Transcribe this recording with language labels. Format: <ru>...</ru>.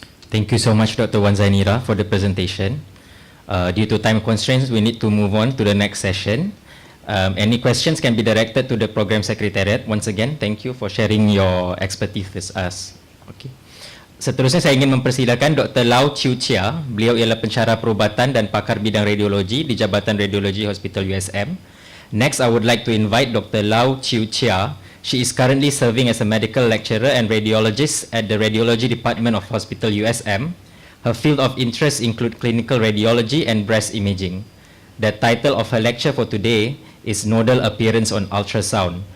<en>Thank you so much, Dr. Wan Zainira, for the presentation. Due to time constraints, we need to move on to the next session. Any questions can be directed to the Program Secretariat. Once again, thank you for sharing your expertise with us.</en> <ms>Okay. Seterusnya saya ingin mempersilakan Dr. Lau Chiu Chia. Beliau ialah pensyarah perubatan dan pakar bidang radiologi di Jabatan Radiologi Hospital USM.</ms> <en>Next, I would like to invite Dr. Lau Chiu Chia. She is currently serving as a medical lecturer and radiologist at the Radiology Department of Hospital USM. Her field of interest include clinical radiology and breast imaging. The title of her lecture for today is Nodal Appearance on Ultrasound.</en>